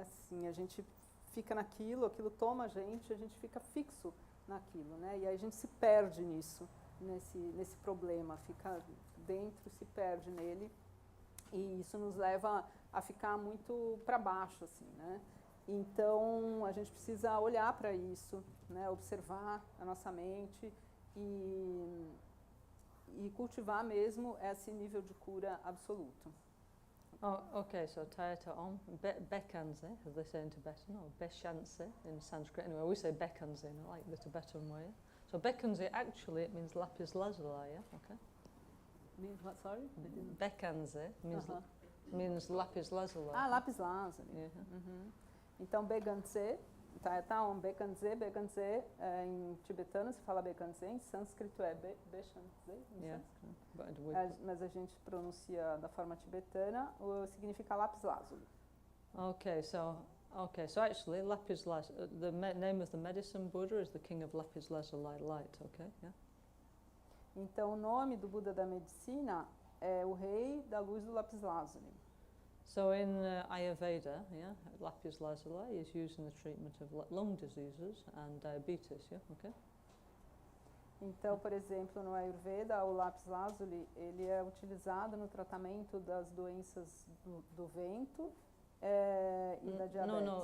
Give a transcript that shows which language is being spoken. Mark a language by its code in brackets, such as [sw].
[pt] Assim, a gente fica naquilo, aquilo toma a gente fica fixo naquilo, né? E aí a gente se perde nisso, nesse problema, fica dentro, se perde nele, e isso nos leva a ficar muito para baixo, assim, né? Então, a gente precisa olhar para isso, né, observar a nossa mente e cultivar mesmo esse nível de cura absoluto. [en] Oh, okay, so Tayata Om, Bekanze, as they say in Tibetan, or Beshanse in Sanskrit. Anyway, we say Bekanze, like the Tibetan way. So Bekanze, actually, it means lapis lazuli, yeah? Okay. Means what, sorry? Bekanze means lapis lazuli. Ah, lapis lazuli. Yeah. Uhum. [pt] Então, Bekanze, Tayata Om, Bekanze, em tibetano se fala Bekanze, em sânscrito é Beshanze, [en] Yeah. [pt] mas a gente pronuncia da forma tibetana, significa lápis lazuli. [en] Okay, so actually, lapis lazuli. The name of the medicine Buddha is the King of Lapis Lazuli Light. Okay, yeah. [pt] Então, o nome do Buda da Medicina é o Rei da Luz do Lápis Lazuli. [en] So in Ayurveda, yeah, lapis lazuli is used in the treatment of lung diseases and diabetes. Yeah, okay. [pt] Então, por exemplo, no Ayurveda, o lápis lazuli ele é utilizado no tratamento das doenças do vento e da diabetes.